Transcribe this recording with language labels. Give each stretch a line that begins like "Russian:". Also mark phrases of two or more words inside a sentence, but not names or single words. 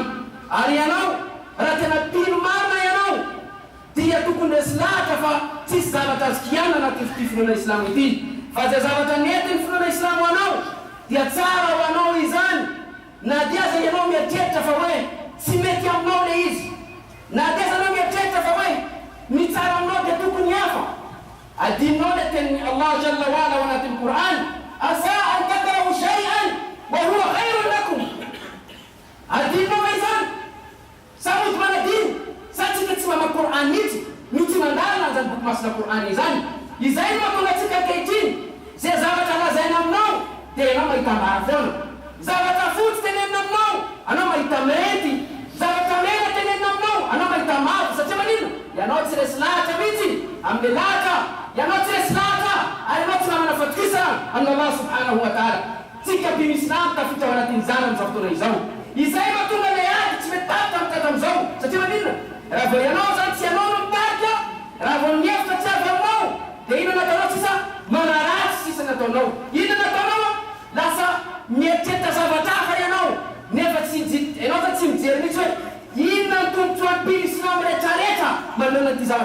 Malagasy: Ary ianao raha tena pino marina ianao dia tokony resilahatra fa tsisy zavatra azo kianina anatin'ny finoana Islam ity. Fa zay zavatra nentin'ny finoana Islam anao dia tsara ho anao izany na dia zay ianao mieritreritra fa hoe tsy mety aminao le izy na dia zanao mieritreritra fa hoe ny tsara aminao dia tokony hafa adinao le tenin'ny Allah
Arabic: جل وعلا
Malagasy: ao anatin'ny Qur'an
Arabic: عسى أن تكرهوا شيئا وهو خير لكم
Malagasy: adinao fa izany sa mody manadiny sa tsika tsy mamaky Qur'an mihitsy no tsy mandalina zany boky masina Qur'an izany izay no mahatonga atsika ankehitriny zay zavatra lazaina aminao dia ianao mahita mara foana zavatra fotsy tenenina aminao anao mahita mety zavatra mena tenenina aminao anao mahita mavo satria manino ianao tsy resy lahatra mihitsy amin'ny lahatra ianao tsy resy lahatra ary ianao tsy manana fatokisana amin'ny Allah
Arabic: سبحانه وتعالى
Malagasy: tsika bimy islam tafitra ao anatin'ny zany amin'izao fotoana izao izay mahatonga le ady tsy mety tapitra amin'ny tata amin'izao satria manino raha vao ianao zany tsy ianao no mitarika raha vao niefitra tsy avy aminao dia ino nataonao tsisa manaratsy sisa nataonao ino nataonao lasa mieritreritra zavatra hafa ianao nefa ianao zany tsy mijery mihitsy hoe inona ny tombotsoan'ny islam rehetrarehetra manoloana ty zavatra